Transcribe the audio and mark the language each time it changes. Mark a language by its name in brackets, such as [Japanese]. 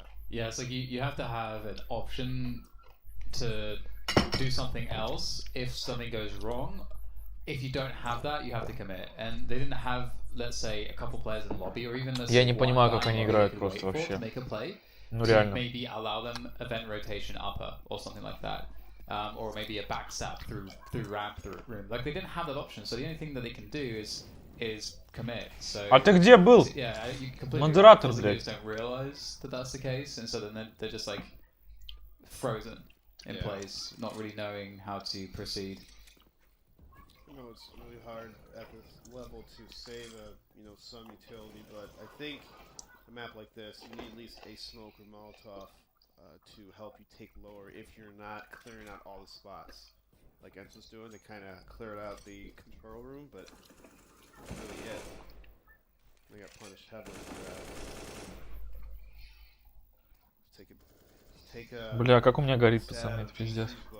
[English] Yeah, it's like you have to have an option to do something else if something goes wrong. If you don't have that, you have to commit. And they didn't have, let's say, a couple players in the lobby, or even [Russian] Я не понимаю, как они играют просто вообще. Ну реально. [English] Maybe allow them event rotation upper or something like that. Or maybe a backstab through ramp, through room. Like they didn't have that option, so the only thing that they can do is commit. So, [Russian] а ты где был? [English] Yeah, [Russian] Модератор, блядь. [English] Don't realize that that's the case, and so then they're just like frozen in place, not really knowing how to proceed. I know it's really hard at this level to save some utility, but I think a map like this, you need at least a smoke or Molotov to help you take lower if you're not clearing out all the spots. Like ENCE was doing, they kind of cleared out the control room, but that's really it. They got punished heavily for that. [Russian] Бля, как у меня горит, пацаны, это пиздец.